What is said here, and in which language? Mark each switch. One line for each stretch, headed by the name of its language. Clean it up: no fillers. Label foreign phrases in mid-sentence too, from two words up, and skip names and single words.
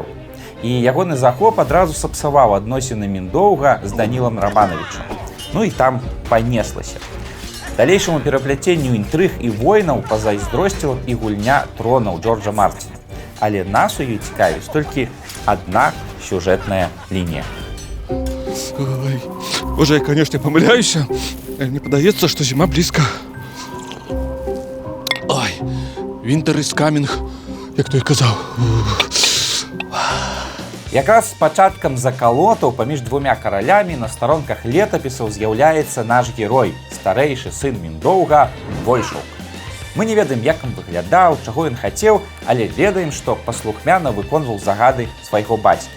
Belarusian: І ягоны захоп адразу сапсаваў адносіны Міндоўга з Данілам Рамановичам. Ну і там панеслася. Далейшаму перапляценню інтрыг і войнаў пазайздросціла і гульня тронаў Джорджа Мартина. Але нас у ёй цікавіць толькі адна сюжэтная лінія.
Russian: Ой, боже, я, конечно, помыляюсь. Мне подается, что зима близко. Ой,
English: winter is coming,
Belarusian: як той казаў. Якраз з пачаткам закалотаў паміж двумя каралямі на старонках летапісаў з'яўляецца наш герой, старэйшы сын Міндоўга Войшалка. Мы не ведаем, як ён выглядаў, чаго ён хацеў, але ведаем, што паслухмяна выконваў загады свайго бацькі.